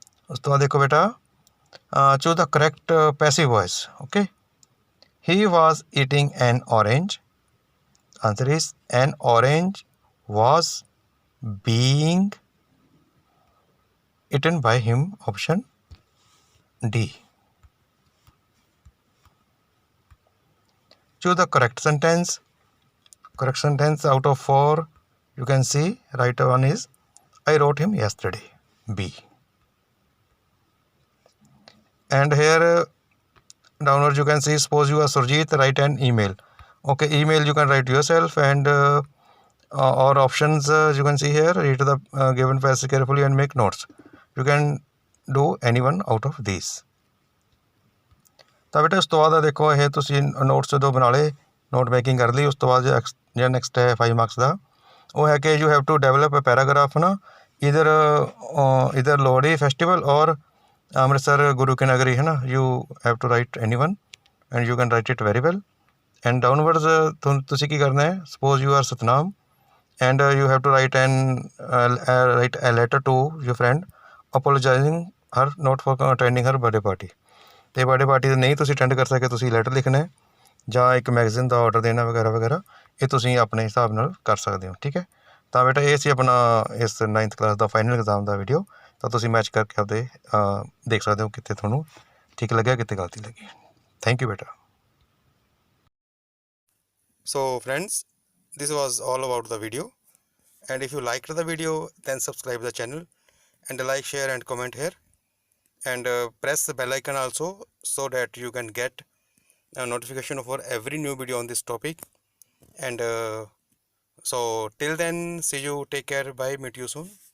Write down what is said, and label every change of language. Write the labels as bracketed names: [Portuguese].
[Punjabi] ਉਸ ਤੋਂ ਬਾਅਦ ਦੇਖੋ ਬੇਟਾ [English] Choose the correct passive voice. Okay, he was eating an orange, answer is an orange was being eaten by him, option D. Choose the correct sentence. Correct sentence out of 4 you can see right one is I wrote him yesterday, B. And here downwards you can see suppose you are Surjit, write an email. Okay, email you can write yourself, and or options you can see here, read the given passage carefully and make notes. You can do any one out of these. [Punjabi] ਤਾਂ ਬੇਟਾ ਉਸ ਤੋਂ ਬਾਅਦ ਦੇਖੋ ਇਹ ਤੁਸੀਂ notes ਜਦੋਂ ਬਣਾ ਲਏ, ਨੋਟ ਮੇਕਿੰਗ ਕਰ ਲਈ, ਉਸ ਤੋਂ ਬਾਅਦ ਜਿਹੜਾ ਨੈਕਸਟ ਹੈ 5 ਮਾਰਕਸ ਦਾ, ਉਹ ਹੈ ਕਿ [English] you have to develop a paragraph [Punjabi] ਨਾ ਇਧਰ ਲੋਹੜੀ ਫੈਸਟੀਵਲ ਔਰ ਅੰਮ੍ਰਿਤਸਰ ਗੁਰੂ ਕੀ ਨਗਰੀ ਹੈ ਨਾ, [English] You have to write any one and you can write it very well. And downwards [Punjabi] ਤੁਸੀਂ ਕੀ ਕਰਨਾ ਹੈ, [English] Suppose you are Satnam and you have to write write a letter to your friend apologising her not for attending her birthday party. [Punjabi] ਅਤੇ birthday party ਦੇ ਨਹੀਂ ਤੁਸੀਂ attend ਕਰ ਸਕੇ, ਤੁਸੀਂ ਲੈਟਰ ਲਿਖਣਾ ਜਾਂ ਇੱਕ ਮੈਗਜ਼ੀਨ ਦਾ ਆਰਡਰ ਦੇਣਾ ਵਗੈਰਾ ਵਗੈਰਾ, ਇਹ ਤੁਸੀਂ ਆਪਣੇ ਹਿਸਾਬ ਨਾਲ ਕਰ ਸਕਦੇ ਹੋ। ਠੀਕ ਹੈ, ਤਾਂ ਬੇਟਾ ਇਹ ਸੀ ਆਪਣਾ ਇਸ 9th ਕਲਾਸ ਦਾ ਫਾਈਨਲ ਐਗਜ਼ਾਮ ਦਾ ਵੀਡੀਓ। ਤਾਂ ਤੁਸੀਂ ਮੈਚ ਕਰਕੇ ਆਪਦੇ ਦੇਖ ਸਕਦੇ ਹੋ ਕਿੱਥੇ ਤੁਹਾਨੂੰ ਠੀਕ ਲੱਗਿਆ, ਕਿੱਥੇ ਗਲਤੀ ਲੱਗੀ। [English] thank you [Punjabi] ਬੇਟਾ। [English] So friends, this was all about the video, and if you liked the video then subscribe the channel and like, share and comment here, and press the bell icon also so that you can get notification for every new video on this topic. And so till then, see you, take care, bye, meet you soon.